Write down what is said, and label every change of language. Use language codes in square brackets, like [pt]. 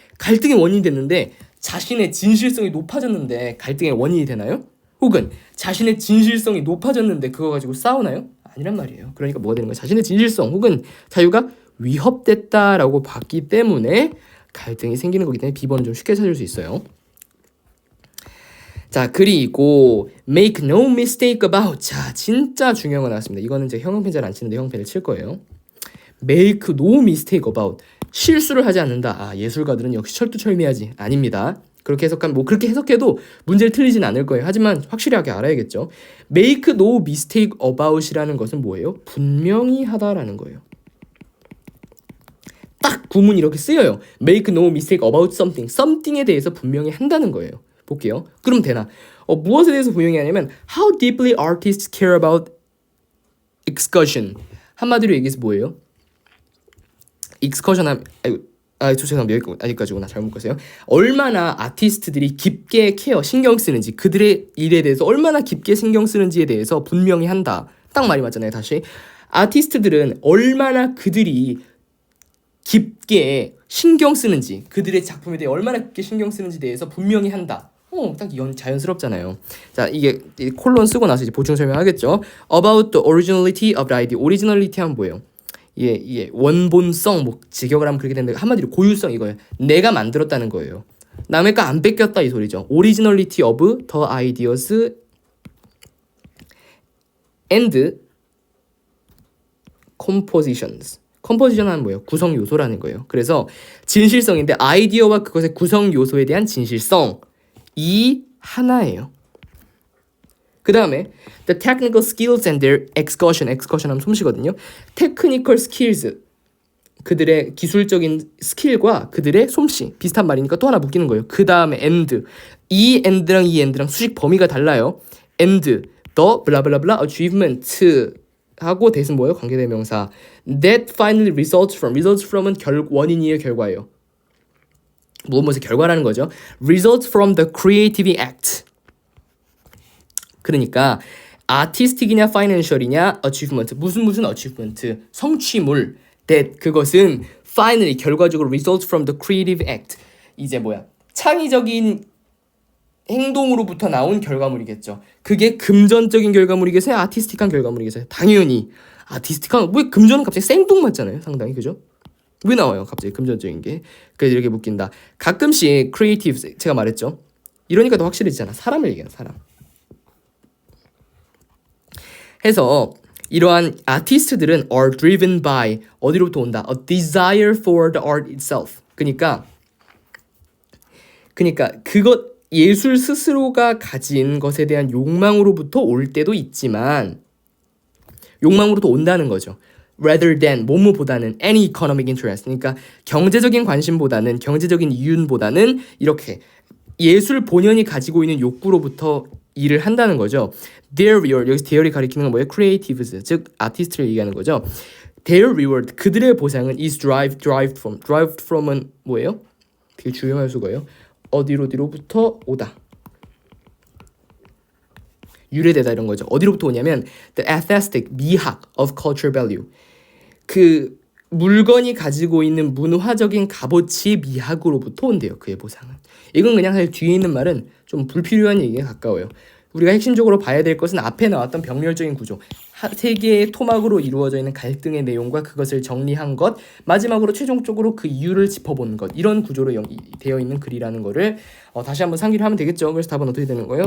[ko] 갈등의 원인이 됐는데 자신의 진실성이 높아졌는데 갈등의 원인이 되나요? 혹은 자신의 진실성이 높아졌는데 그거 가지고 싸우나요? 아니란 말이에요. 그러니까 뭐가 되는 거예요? 자신의 진실성 혹은 자유가 위협됐다라고 봤기 때문에 갈등이 생기는 거기 때문에 B번은 좀 쉽게 찾을 수 있어요. 자, 그리고 [en] make no mistake about. [ko] 자, 진짜 중요한 거 나왔습니다. 이거는 제가 형용펜 잘 안 치는데 형용펜을 칠 거예요. [en] make no mistake about. [ko] 실수를 하지 않는다. 예술가들은 역시 철두철미하지. 아닙니다. 그렇게 해석하면 뭐 그렇게 해석해도 문제를 틀리진 않을 거예요. 하지만 확실하게 알아야겠죠. make no mistake about이라는 것은 뭐예요? 분명히 하다라는 거예요. 딱 구문이 이렇게 쓰여요. [en] make no mistake about something. [ko] something에 대해서 분명히 한다는 거예요. 볼게요. 그럼 되나? 무엇에 대해서 분명히 하냐면 [en] how deeply artists care about excursion. [ko] 한마디로 얘기해서 뭐예요? excursion 하면 죄송합니다. 여기까지구나. 잘못 봤어요. 얼마나 아티스트들이 깊게 신경 쓰는지, 그들의 일에 대해서 얼마나 깊게 신경 쓰는지에 대해서 분명히 한다. 딱 말이 맞잖아요. 다시 아티스트들은 얼마나 그들이 깊게 신경 쓰는지, 그들의 작품에 대해 얼마나 깊게 신경 쓰는지에 대해서 분명히 한다. 딱 자연스럽잖아요. 자, 이게 콜론 쓰고 나서 이제 보충 설명하겠죠. [en] About the originality of the idea. [ko] originality 하면 뭐예요? 이게 원본성, 뭐 직역을 하면 그렇게 되는데 한마디로 고유성 이거예요. 내가 만들었다는 거예요. 남의 거 안 뺏겼다 이 소리죠. [en] Originality of the ideas and compositions. [ko] 컴포지션 하면 뭐예요? 구성 요소라는 거예요. 그래서 진실성인데 아이디어와 그것의 구성 요소에 대한 진실성 이 하나예요. 그 다음에 [en] the technical skills and their excursion [ko] 하면 솜씨거든요. technical skills 그들의 기술적인 스킬과 그들의 솜씨 비슷한 말이니까 또 하나 묶이는 거예요. 그 다음에 and 이 and랑 수식 범위가 달라요. and the 블라블라블라 achievement 하고 대신 뭐예요? 관계대명사 that finally results from은 원인이에요, 결과예요. 무엇의 결과라는 거죠. [en] results from the creative act. [ko] 그러니까 아티스틱이냐 파이낸셜이냐 achievement 무슨 achievement 성취물 that 그것은 finally 결과적으로 [en] results from the creative act [ko] 이제 창의적인 행동으로부터 나온 결과물이겠죠. 그게 금전적인 결과물이겠어요? 아티스틱한 결과물이겠어요? 당연히 아티스틱한 왜 금전은 갑자기 생뚱맞잖아요. 상당히 그죠? 왜 나와요? 갑자기 금전적인 게. 그래서 이렇게 묶인다. 가끔씩 creative 제가 말했죠. 이러니까 더 확실해지잖아. 사람을 얘기하는 사람. 해서 이러한 아티스트들은 are driven by 어디로부터 온다? [en] A desire for the art itself. [ko] 그러니까 그것 예술 스스로가 가진 것에 대한 욕망으로부터 올 때도 있지만 욕망으로부터 온다는 거죠. [en] rather than [ko] 뭐뭐보다는 [en] any economic interest. [ko] 그러니까 경제적인 관심보다는 경제적인 이윤보다는 이렇게 예술 본연이 가지고 있는 욕구로부터 일을 한다는 거죠. Their reward 여기서 theor이 가리키는 건 뭐예요? creatives 즉 아티스트를 얘기하는 거죠. [en] Their reward [ko] 그들의 보상은 [en] is derived from은 뭐예요? [ko] 되게 중요한 수거예요. 어디로부터 오다. 유래되다 이런 거죠. 어디로부터 오냐면 [en] the aesthetic 미학 of cultural value. [ko] 그 물건이 가지고 있는 문화적인 값어치 미학으로부터 온대요. 그의 보상은. 이건 그냥 사실 뒤에 있는 말은 좀 불필요한 얘기에 가까워요. 우리가 핵심적으로 봐야 될 것은 앞에 나왔던 병렬적인 구조. 세 개의 토막으로 이루어져 있는 갈등의 내용과 그것을 정리한 것, 마지막으로 최종적으로 그 이유를 짚어보는 것, 이런 구조로 되어 있는 글이라는 거를 다시 한번 상기를 하면 되겠죠. 그래서 답은 어떻게 되는 거예요?